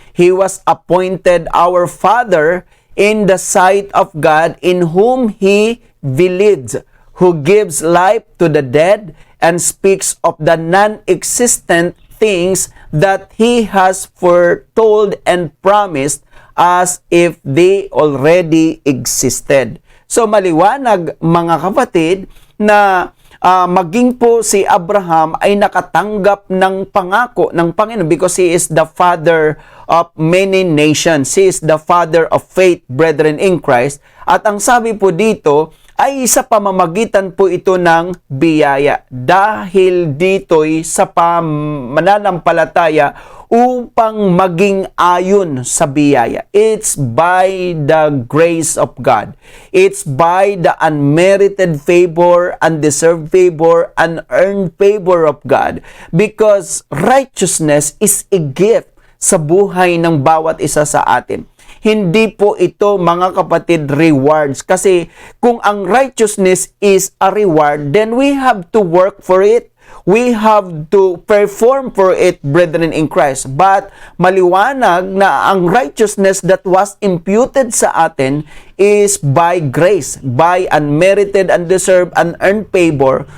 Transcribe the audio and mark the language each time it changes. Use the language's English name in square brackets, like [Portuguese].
[English] He was appointed our father in the sight of God, in whom he believed, who gives life to the dead and speaks of the non-existent things that he has foretold and promised as if they already existed. [Filipino] So maliwanag mga kapatid na maging po si Abraham ay nakatanggap ng pangako ng Panginoon [English] because he is the father of many nations. He is the father of faith, brethren in Christ. [Filipino] At ang sabi po dito ay sa pamamagitan po ito ng biyaya. Dahil dito'y sa pananampalataya upang maging ayon sa biyaya. [English] It's by the grace of God. It's by the unmerited favor, undeserved favor, unearned favor of God. Because righteousness is a gift [Filipino] sa buhay ng bawat isa sa atin. Hindi po ito, mga kapatid, rewards. Kasi kung ang [English] righteousness is a reward, then we have to work for it. We have to perform for it, brethren in Christ. But [Filipino] maliwanag na ang [English] righteousness that was imputed [Filipino] sa atin [English] is by grace, by unmerited, undeserved, unearned favor.